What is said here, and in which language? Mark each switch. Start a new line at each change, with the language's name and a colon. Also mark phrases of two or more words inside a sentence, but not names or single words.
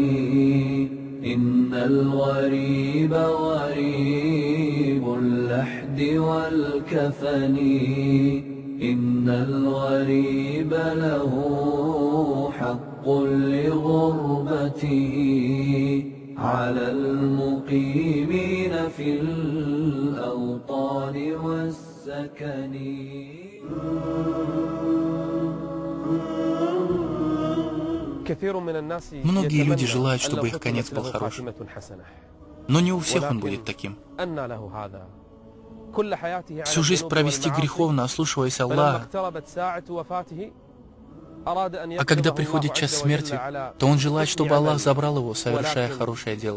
Arabic: إن الغريب غريب اللحد والكفن إن الغريب له حق لغربته على المقيمين في الأوطان والسكن.
Russian: Многие люди желают, чтобы их конец был хорошим, но не у всех он будет таким. Всю жизнь провести греховно, ослушиваясь Аллаха, а когда приходит час смерти, то он желает, чтобы Аллах забрал его, совершая хорошее дело.